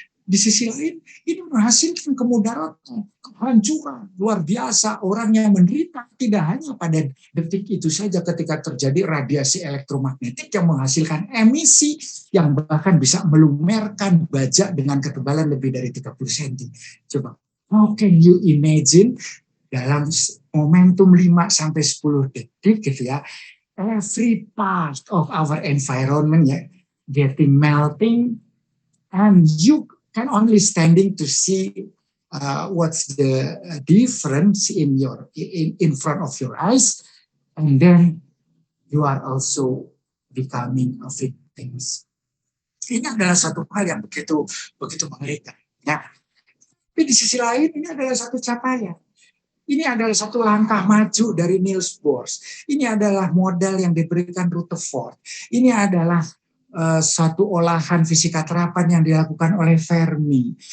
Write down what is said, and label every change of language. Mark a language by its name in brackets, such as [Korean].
[Indonesian] Di sisi lain, ini menghasilkan kemudaratan, kehancuran luar biasa. Orang yang menderita tidak hanya pada detik itu saja ketika terjadi radiasi elektromagnetik yang menghasilkan emisi yang bahkan bisa melumerkan baja dengan ketebalan lebih dari 30 cm. Coba, [English] how can you imagine [Indonesian] dalam momentum 5-10 detik gitu ya, [English] every part of our environment [Indonesian] ya [English] getting melting, and you can only standing to see what's the difference in front of your eyes, and then you are also becoming a victim. [Indonesian] Ini adalah satu hal yang begitu mengerikan. Ya. Tapi di sisi lain ini adalah satu capaian. Ini adalah satu langkah maju dari Niels Bohr. Ini adalah modal yang diberikan Rutherford. Ini adalah satu olahan fisika terapan yang dilakukan oleh Fermi.